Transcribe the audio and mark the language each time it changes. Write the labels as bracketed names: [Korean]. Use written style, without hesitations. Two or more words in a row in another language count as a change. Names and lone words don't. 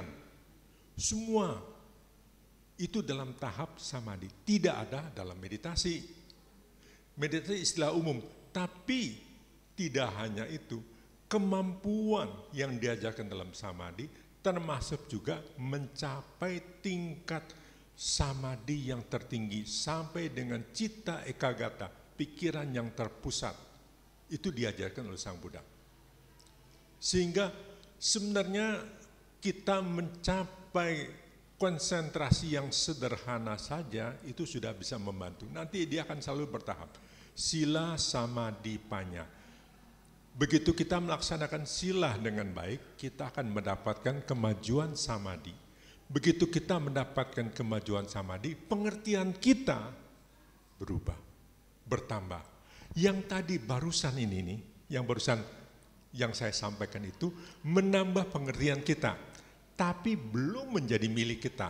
[Indonesian] Semua itu dalam tahap samadhi, tidak ada dalam meditasi. Meditasi istilah umum, tapi tidak hanya itu, kemampuan yang diajarkan dalam samadhi termasuk juga mencapai tingkat samadhi yang tertinggi sampai dengan [Pali] citta ekagata, [Indonesian] pikiran yang terpusat. Itu diajarkan oleh Sang Buddha. Sehingga sebenarnya kita mencapai konsentrasi yang sederhana saja itu sudah bisa membantu. Nanti dia akan selalu bertahap. [Pali] Sila, samadhi, panya. [Indonesian] Begitu kita melaksanakan sila dengan baik, kita akan mendapatkan kemajuan samadhi. Begitu kita mendapatkan kemajuan samadhi, pengertian kita berubah, bertambah. Yang tadi barusan ini nih, yang saya sampaikan itu menambah pengertian kita, tapi belum menjadi milik kita.